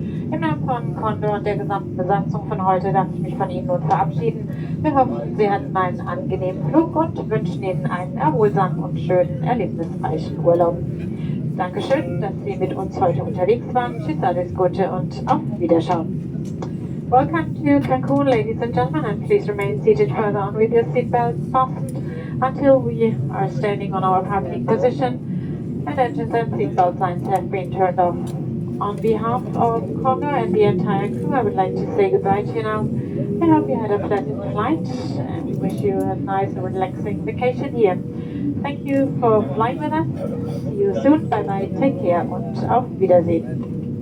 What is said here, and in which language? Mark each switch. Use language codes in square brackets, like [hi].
[de] Im Namen von Condor und der gesamten Besatzung von heute darf ich mich von Ihnen nun verabschieden. Wir hoffen, Sie hatten einen angenehmen Flug und wünschen Ihnen einen erholsamen und schönen, erlebnisreichen Urlaub. Dankeschön, dass Sie mit uns heute unterwegs waren. Tschüss, alles Gute und auf Wiederschauen. [en] Welcome to Cancun, ladies and gentlemen, and please remain seated further on with your seatbelts fastened until we are standing on our parking position and engines and seatbelt signs have been turned off. On behalf of Condor and the entire crew, I would like to say goodbye to you now. I hope you had a pleasant flight and wish you a nice and relaxing vacation here. Thank you for flying with us. See you soon. Bye bye. Take care [de] und auf Wiedersehen.